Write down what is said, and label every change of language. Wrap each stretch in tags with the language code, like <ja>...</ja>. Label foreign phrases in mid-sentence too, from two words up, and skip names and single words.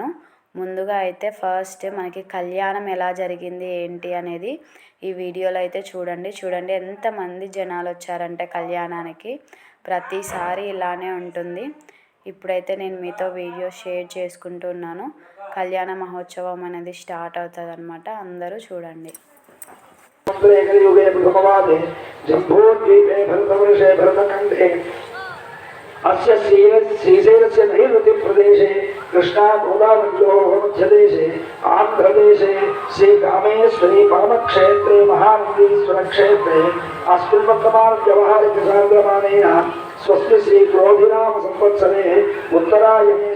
<te>ముందుగా అయితే ఫస్ట్ మనకి కళ్యాణం ఎలా జరిగింది ఏంటి అనేది ఈ వీడియోలో అయితే చూడండి ఎంతమంది జనాలు వచ్చారంటే కళ్యాణానికి. ప్రతిసారి ఇలానే ఉంటుంది. ఇప్పుడైతే నేను మీతో</te> <en>video share</en> <te>చేసుకుంటున్నాను. కళ్యాణ మహోత్సవం అనేది స్టార్ట్ అవుతుంది అన్నమాట. అందరూ చూడండి.</te> <sa>युगे प्रथमवादे जम्बूद्वीपे भरतवर्षे भरतखण्डे अस्य श्रीशैलस्य नैऋत्यप्रदेशे कृष्णागोदावर्योः मध्यदेशे आन्ध्रदेशे श्रीकामेश्वरी परमक्षेत्रे महानन्दीश्वरक्षेत्रे अस्मिन् वर्तमानव्यावहारिकचान्द्रमानेन स्वस्ति श्रीक्रोधिनाम संवत्सरे उत्तरायणे</sa>